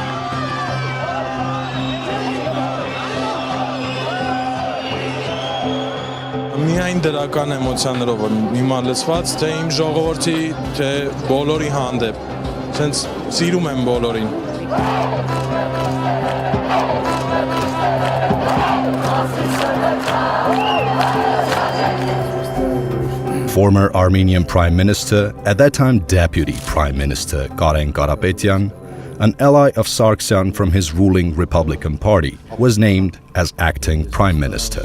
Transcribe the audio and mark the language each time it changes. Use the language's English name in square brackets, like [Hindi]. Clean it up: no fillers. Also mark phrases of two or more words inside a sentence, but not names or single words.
[Armenian] Միայն դրական էմոցիաներով հիմա լսված թե իմ ժողովրդի թե բոլորի հանդեպ ցենց սիրում եմ բոլորին [English] Former Armenian Prime Minister, at that time Deputy Prime Minister Khakobian, an ally of Sarkisyan from his ruling Republican Party, was named as acting Prime Minister.